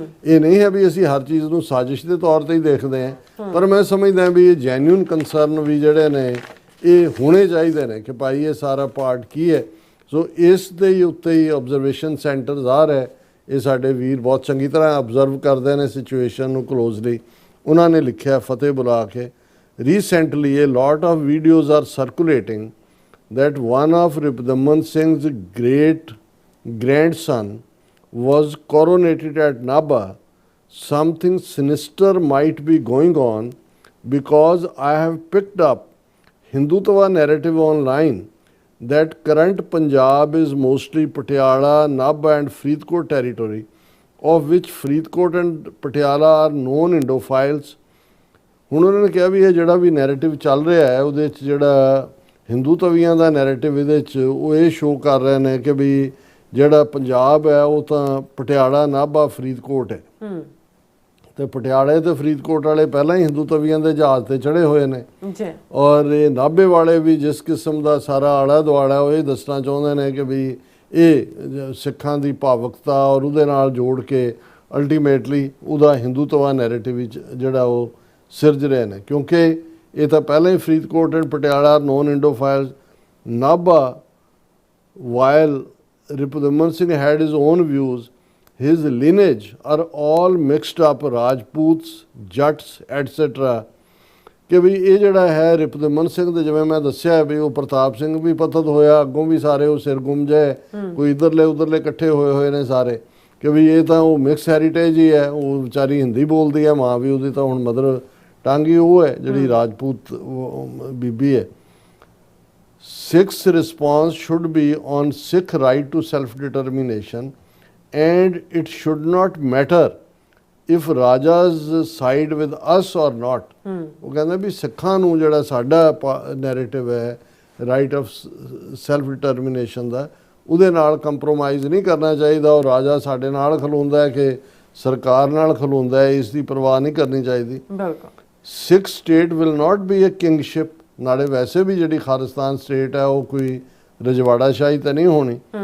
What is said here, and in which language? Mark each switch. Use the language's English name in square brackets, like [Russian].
[Punjabi] ਇਹ ਨਹੀਂ ਹੈ ਵੀ ਅਸੀਂ ਹਰ ਚੀਜ਼ ਨੂੰ ਸਾਜ਼ਿਸ਼ ਦੇ ਤੌਰ ਤੇ ਹੀ ਦੇਖਦੇ ਹਾਂ, ਪਰ ਮੈਂ ਸਮਝਦਾ ਵੀ ਇਹ ਜੈਨੂਇਨ ਕੰਸਰਨ ਵੀ ਜਿਹੜੇ ਨੇ ਇਹ ਹੋਣੇ ਚਾਹੀਦੇ ਨੇ ਕਿ ਭਾਈ ਇਹ ਸਾਰਾ ਪਾਰਟ ਕੀ ਹੈ। ਸੋ ਇਸ ਦੇ ਉੱਤੇ ਹੀ ਆਬਜ਼ਰਵੇਸ਼ਨ ਸੈਂਟਰ ਜ਼ਾਹਰ ਹੈ ਇਹ ਸਾਡੇ ਵੀਰ ਬਹੁਤ ਚੰਗੀ ਤਰ੍ਹਾਂ ਆਬਜ਼ਰਵ ਕਰਦੇ ਨੇ ਸਿਚੁਏਸ਼ਨ ਨੂੰ ਕਲੋਜ਼ਲੀ। ਉਹਨਾਂ ਨੇ ਲਿਖਿਆ ਫਤਿਹ ਬੁਲਾ ਕੇ, [English] Recently a lot of videos are circulating that one of Ripdaman Singh's great grandson was coronated at Nabha. Something sinister might be going on because I have picked up Hindutva narrative online that current Punjab is mostly Patiala, Nabha and Faridkot territory, of which Faridkot and Patiala are known Indophiles. [Punjabi] ਹੁਣ ਉਹਨਾਂ ਨੇ ਕਿਹਾ ਵੀ ਇਹ ਜਿਹੜਾ ਵੀ narrative ਚੱਲ ਰਿਹਾ ਹੈ ਉਹਦੇ 'ਚ ਜਿਹੜਾ ਹਿੰਦੂ ਤਵੀਆਂ ਦਾ ਨੈਰੇਟਿਵ ਇਹਦੇ 'ਚ ਉਹ ਇਹ ਸ਼ੋਅ ਕਰ ਰਹੇ ਨੇ ਕਿ ਵੀ ਜਿਹੜਾ ਪੰਜਾਬ ਹੈ ਉਹ ਤਾਂ ਪਟਿਆਲਾ, ਨਾਭਾ, ਫਰੀਦਕੋਟ ਹੈ। ਤੇ ਪਟਿਆਲੇ ਤੇ ਫਰੀਦਕੋਟ ਵਾਲੇ ਪਹਿਲਾਂ ਹੀ ਹਿੰਦੂ ਤਵੀਆਂ ਦੇ ਜਹਾਜ਼ ਤੇ ਚੜ੍ਹੇ ਹੋਏ ਨੇ ਔਰ ਇਹ ਨਾਭੇ ਵਾਲੇ ਵੀ ਜਿਸ ਕਿਸਮ ਦਾ ਸਾਰਾ ਆਲਾ ਦੁਆਲਾ ਉਹ ਇਹ ਦੱਸਣਾ ਚਾਹੁੰਦੇ ਨੇ ਕਿ ਵੀ ਇਹ ਸਿੱਖਾਂ ਦੀ ਭਾਵੁਕਤਾ ਔਰ ਉਹਦੇ ਨਾਲ ਜੋੜ ਕੇ ਅਲਟੀਮੇਟਲੀ ਉਹਦਾ ਹਿੰਦੂਤਵਾ ਨੈਰੇਟਿਵ ਵਿੱਚ ਜਿਹੜਾ ਉਹ ਸਿਰਜ ਰਹੇ ਨੇ। ਕਿਉਂਕਿ ਇਹ ਤਾਂ ਪਹਿਲਾਂ ਹੀ [English] Faridkot and Patiala known Indophiles, Nabha while Ripudaman Singh had his own views, his lineage are all mixed up, Rajputs, Jats, etc. [Punjabi] ਕਿ ਵੀ ਇਹ ਜਿਹੜਾ ਹੈ ਰਿਪੁਦਮਨ ਸਿੰਘ ਦੇ, ਜਿਵੇਂ ਮੈਂ ਦੱਸਿਆ ਵੀ ਉਹ ਪ੍ਰਤਾਪ ਸਿੰਘ ਵੀ ਪਤਤ ਹੋਇਆ, ਅੱਗੋਂ ਵੀ ਸਾਰੇ ਉਹ ਸਿਰ ਗੁੰਮਜੇ, ਕੋਈ ਇੱਧਰਲੇ ਉੱਧਰਲੇ ਇਕੱਠੇ ਹੋਏ ਨੇ ਸਾਰੇ, ਕਿ ਵੀ ਇਹ ਤਾਂ ਉਹ ਮਿਕਸ ਹੈਰੀਟੇਜ ਹੀ ਹੈ। ਉਹ ਵਿਚਾਰੀ ਹਿੰਦੀ ਬੋਲਦੀ ਹੈ, ਮਾਂ ਵੀ ਉਹਦੀ ਤਾਂ ਹੁਣ ਮਦਰ ਟੰਗ ਹੀ ਉਹ ਹੈ ਜਿਹੜੀ ਰਾਜਪੂਤ ਬੀਬੀ ਹੈ। [English] Sikh's response should be on Sikh right to self-determination, and it should not matter if Rajas side with us or not. [Punjabi] ਉਹ ਕਹਿੰਦਾ ਵੀ ਸਿੱਖਾਂ ਨੂੰ ਜਿਹੜਾ ਸਾਡਾ ਨੈਰੇਟਿਵ ਹੈ ਰਾਈਟ ਆਫ ਸੈਲਫ ਡਿਟਰਮੀਨੇਸ਼ਨ ਦਾ, ਉਹਦੇ ਨਾਲ ਕੰਪਰੋਮਾਈਜ਼ ਨਹੀਂ ਕਰਨਾ ਚਾਹੀਦਾ। ਉਹ ਰਾਜਾ ਸਾਡੇ ਨਾਲ ਖਲੋਂਦਾ ਹੈ ਕਿ ਸਰਕਾਰ ਨਾਲ ਖਲੋਂਦਾ ਹੈ, ਇਸ ਦੀ ਪਰਵਾਹ ਨਹੀਂ ਕਰਨੀ ਚਾਹੀਦੀ। ਬਿਲਕੁਲ। [English] Sikh state will not be a kingship, [Punjabi] ਨਾਲੇ ਵੈਸੇ ਵੀ ਜਿਹੜੀ ਖਾਲਿਸਤਾਨ ਸਟੇਟ ਹੈ ਉਹ ਕੋਈ ਰਜਵਾੜਾ ਸ਼ਾਹੀ ਤਾਂ ਨਹੀਂ ਹੋਣੀ।